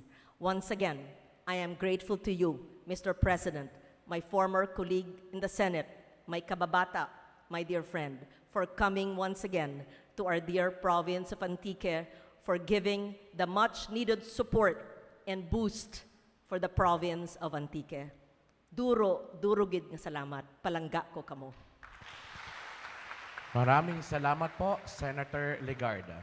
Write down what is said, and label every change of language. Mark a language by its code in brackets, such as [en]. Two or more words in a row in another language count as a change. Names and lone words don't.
[en] Once again, I am grateful to you, Mr. President, my former colleague in the Senate, my kababata, my dear friend, for coming once again to our dear province of Antique, for giving the much-needed support and boost for the province of Antique. [hil] Duro gid nga salamat, palangga ko kamo. [tl] Maraming salamat po, Senator Legarda.